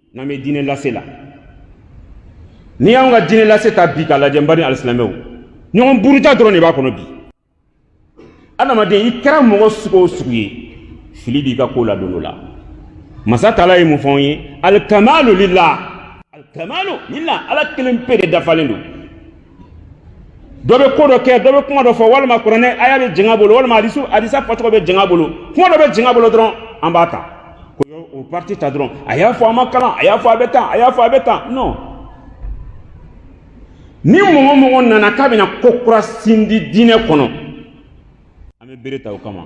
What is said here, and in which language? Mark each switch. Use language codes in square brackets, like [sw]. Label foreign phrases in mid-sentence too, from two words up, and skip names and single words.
[bm] Name dine lase la. Ni y'anw ka dine lase ta bi k'a lajɛ n bani alisilamɛw. Ɲɔgɔn buruja dɔrɔn de b'a kɔnɔ bi. Adamaden i kɛra mɔgɔ sugu o sugu ye, fili b'i ka ko la don dɔ la. Masa Taala ye mun fɔ an ye? [ar] الكمال لله. الكمال لله. [bm] Ala kelen pe de dafalen don. Dɔ bɛ ko dɔ kɛ, dɔ bɛ kuma dɔ fɔ, walima kuranɛ aya bɛ jɛn a bolo, walima hadisa fɔcogo bɛ jɛn a bolo. Kuma dɔ bɛ jɛn a bolo dɔrɔn an b'a ta. O parti ta dɔrɔn a y'a fɔ a ma kalan, a y'a fɔ a bɛ tan, a y'a fɔ a bɛ tan. Non. Ni mɔgɔ mɔgɔ nana k'a bɛna ko kura sindi diinɛ kɔnɔ, an bɛ bere ta o kama.